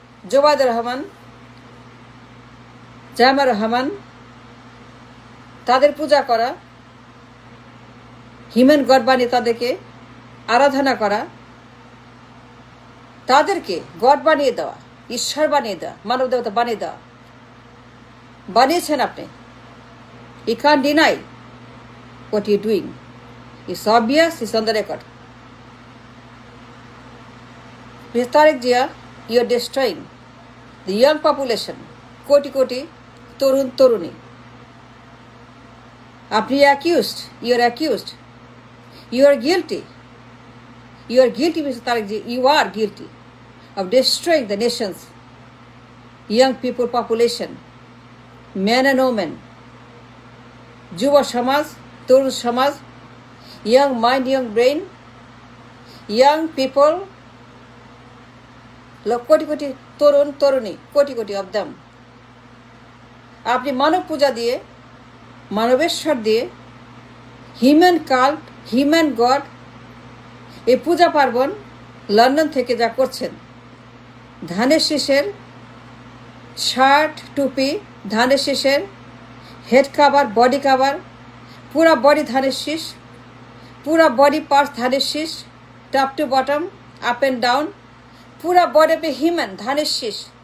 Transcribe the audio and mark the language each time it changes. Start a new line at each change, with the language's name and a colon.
Bangla: জোবায়দুর রহমান, জামার রহমান, তাদের পূজা করা, হিউম্যান গড বানিয়ে তাদেরকে আরাধনা করা, তাদেরকে গড বানিয়ে দেওয়া, ঈশ্বর বানিয়ে দেওয়া, মানব দেবতা বানিয়ে দেওয়া বানিয়েছেন আপনি।
English: You can't deny what you're doing. It's obvious, it's on the record. Mr. Tariq Jia, you're destroying the young population.
Bangla: Koti koti, torun toruni.
English: Apni accused, you're accused. You are guilty. You are guilty, Mr. Tariq Jia. You are guilty of destroying the nation's young people population, men and women.
Bangla: যুব সমাজ, তরুণ সমাজ,
English: young mind, young brain, young people,
Bangla: crore crore তরুণ তরুণী, crore crore
English: Of them.
Bangla: আপনি মানব পূজা দিয়ে, মানবেশ্বর দিয়ে, human cult, human god, এই পূজা পার্বণ London থেকে যা করছেন, ধানের শীষের শার্ট, টুপি, ধানের শীষের হেড কাভার, বডি কাভার, পুরা বডি ধানের শীষ, পুরা বডি পার্টস ধানের শীষ,
English: top to bottom, up and down,
Bangla: পুরা বডি পে হিউম্যান ধানের শীষ।